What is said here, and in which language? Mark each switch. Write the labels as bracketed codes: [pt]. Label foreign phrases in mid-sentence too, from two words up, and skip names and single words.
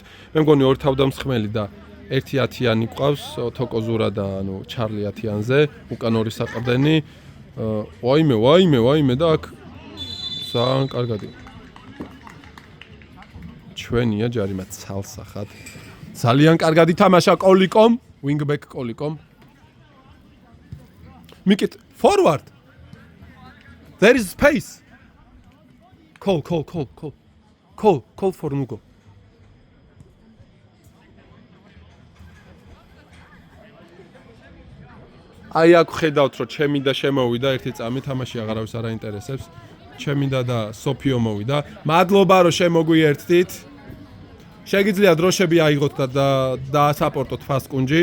[ka] მე მგონი ორი თავდამსხმელი და 1-10-იანი ყავს, თოკო ზურა და ანუ ჩარლი 10-იანზე, უკან ორი საყრდენი. ვაიმე და აქ ძალიან კარგად. ჩვენია ჯარიმა ცალსახად. ძალიან კარგად ითამაშა კოლიკომ, wingback კოლიკომ. [en] მიკით forward. There is space. Call for Nugo. [ka] აი აქ ხედავთ რომ ჩემი და შემოვიდა ერთი წამი თამაში აღარავის არ აინტერესებს. ჩემი და სოფიო მოვიდა. მადლობა რომ შემოგვიერთდით. შეგიძლია დროშები აიღოთ და დაასაპორტოთ ფასკუნჯი.